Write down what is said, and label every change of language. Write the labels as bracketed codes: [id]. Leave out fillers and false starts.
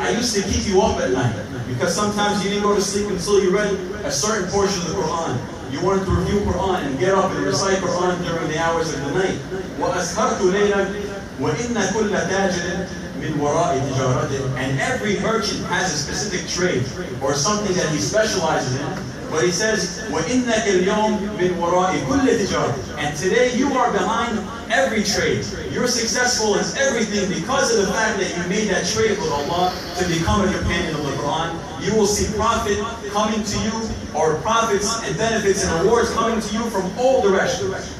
[en] I used to keep you up at night because sometimes you didn't go to sleep until you read a certain portion of the Quran. You wanted to review Quran and get up and recite Quran during the hours of the night. [ar] وَأَسْهَرْتُ لَيْلًا وَإِنَّ كُلَّ تَاجِرٍ مِنْ وَرَاءِ تِجَارَتِهِ. [en] And every merchant has a specific trade or something that he specializes in. But he says, [ar] وَإِنَّكَ الْيَوْمِ مِنْ وَرَاءِ كُلِّ تِجَارَةٍ. [en] And today you are behind every trade. You're successful in everything because of the fact that you made that trade with Allah to become a companion of the Quran. You will see profit coming to you, or profits and benefits and rewards coming to you from all directions.